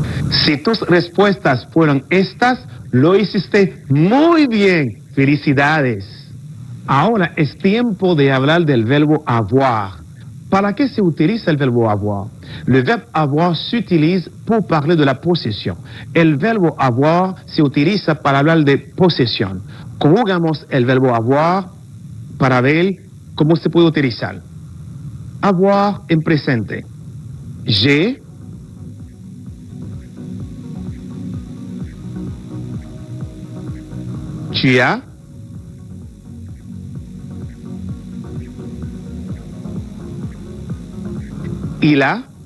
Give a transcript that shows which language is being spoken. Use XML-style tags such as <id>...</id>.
<es>Si tus respuestas fueron estas, lo hiciste muy bien. Felicidades. Ahora es tiempo de hablar del verbo avoir. ¿Para qué se utiliza el verbo avoir?</es> <fr>Le verbe avoir s'utilise pour parler de la posesión.</fr> <es>El verbo avoir se utiliza para hablar de posesión. Conjugamos el verbo avoir para ver cómo se puede utilizar. Avoir en presente.</es> <fr>J'ai, tu as, il a,</fr>